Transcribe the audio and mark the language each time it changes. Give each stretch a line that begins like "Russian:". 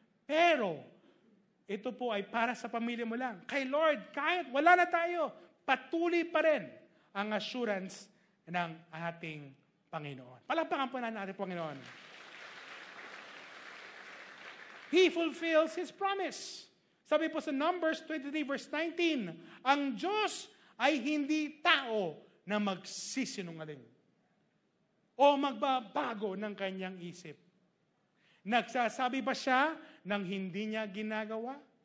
Filipino: Pero, ito po ay para sa pamilya mo lang. Kay Lord, kahit wala na tayo, patuloy pa rin ang assurance ng ating Panginoon. Palakpakan po natin ating Panginoon.
English: He fulfills His promise.
Filipino: Sabi po sa Numbers 23 verse 19, ang Diyos ay hindi tao na magsisinungaling o magbabago ng kanyang isip. Nagsasabi ba siya ng hindi niya ginagawa?